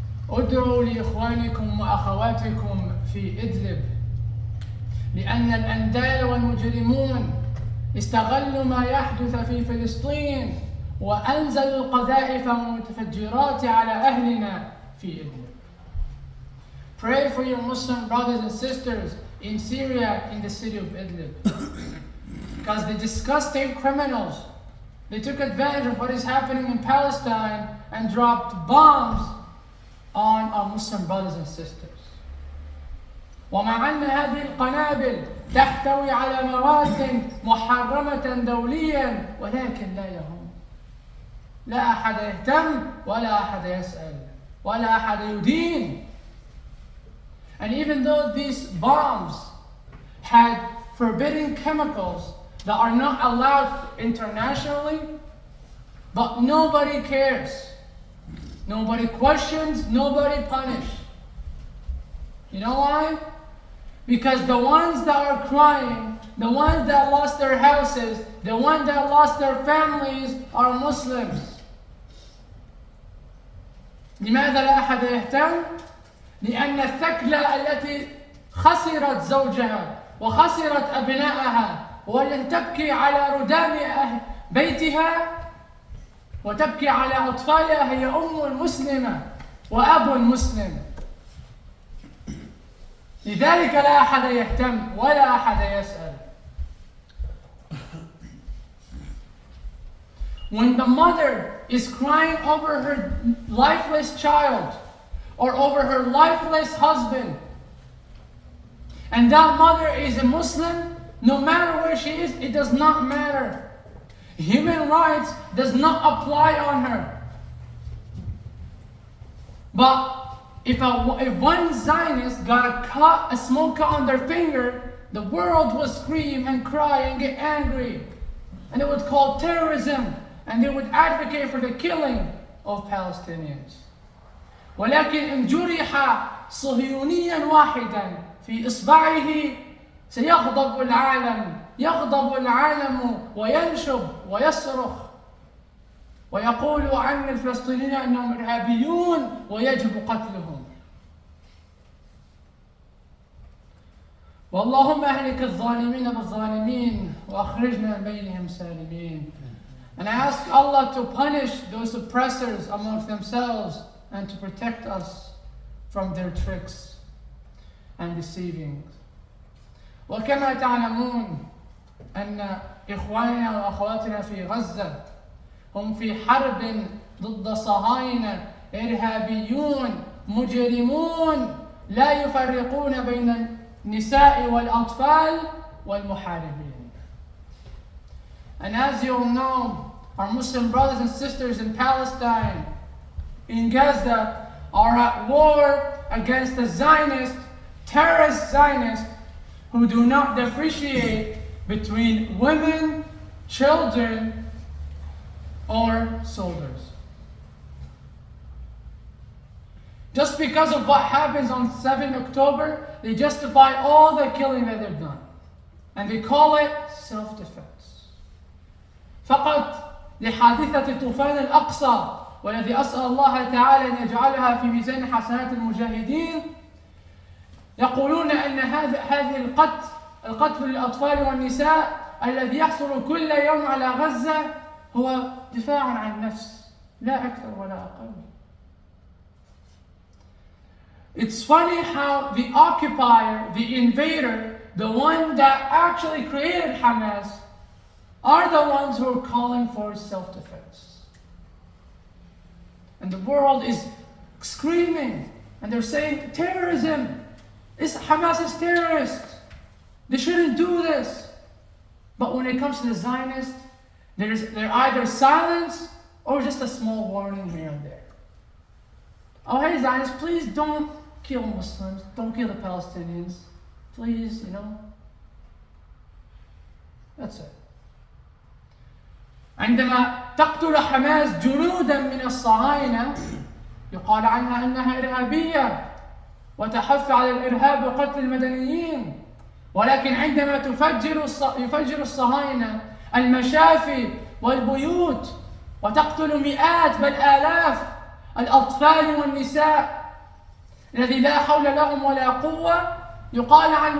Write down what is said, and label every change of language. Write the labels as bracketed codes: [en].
[ar] ادعوا لإخوانكم وأخواتكم في إدلب لأن الأندال والمجرمون استغلوا ما يحدث في فلسطين وأنزلوا القذائف والمتفجرات على أهلنا في إدلب. [en] Pray for your Muslim brothers and sisters in Syria, in the city of Idlib. Because the disgusting criminals, they took advantage of what is happening in Palestine and dropped bombs on our Muslim brothers and sisters. [ar] ومع أن هذه القنابل تحتوي على مواد محرمة دوليا ولكن لا يهم. لا أحد يهتم ولا أحد يسأل ولا أحد يدين. [en] And even though these bombs had forbidden chemicals that are not allowed internationally, but nobody cares. Nobody questions, nobody punishes. You know why? Because the ones that are crying, the ones that lost their houses, the ones that lost their families are Muslims. [ar] لماذا لا أحد يهتم؟ لأن الثكلى التي خسرت زوجها وخسرت أبنائها والتي تبكي على ردام بيتها وتبكي على أطفالها هي أم مسلمة وأب مسلم. لذلك لا أحد يهتم ولا أحد يسأل. [en] When the mother is crying over her lifeless child or over her lifeless husband, and that mother is a Muslim, no matter where she is, it does not matter. Human rights does not apply on her. But if one Zionist got a small cut on their finger, the world would scream and cry and get angry. And they would call terrorism, and they would advocate for the killing of Palestinians. [ar] ولكن إن جرح صهيونيا واحدا في إصبعه سيغضب العالم، يغضب العالم وينشب ويصرخ ويقول عن الفلسطينيين أنهم إرهابيون ويجب قتلهم. واللهم أهلك الظالمين بالظالمين وأخرجنا من بينهم سالمين. [en] And I ask Allah to punish those oppressors amongst themselves and to protect us from their tricks and deceivings. [ar] وكما تعلمون أن إخواننا وأخواتنا في غزة هم في حرب ضد صهاينة إرهابيون مجرمون لا يفرقون بين النساء والأطفال والمحاربين. [en] And as you all know, our Muslim brothers and sisters in Palestine, in Gaza, are at war against the Zionist, terrorist Zionists who do not differentiate between women, children, or soldiers. Just because of what happens on 7 October, they justify all the killing that they've done. And they call it self-defense. [ar] فقط لحادثة طوفان الأقصى والذي أسأل الله تعالى أن يجعلها في ميزان حسنات المجاهدين، يقولون أن هذه القتل للأطفال والنساء الذي يحصل كل يوم على غزة هو دفاع عن النفس لا أكثر ولا أقل. [en] It's funny how the occupier, the invader, the one that actually created Hamas, are the ones who are calling for self-defense. And the world is screaming and they're saying terrorism. Hamas is terrorist. They shouldn't do this. But when it comes to the Zionists, they're either silence or just a small warning here and there. Oh, hey Zionists, please don't kill Muslims. Don't kill the Palestinians. Please, That's it. [ar] عندما تقتل حماس جنودا من الصهاينة يقال عنها أنها إرهابية وتحث على الإرهاب وقتل المدنيين، ولكن عندما يفجر الصهاينة المشافي والبيوت وتقتل مئات بل آلاف الأطفال والنساء الذي لا حول لهم ولا قوة، يقال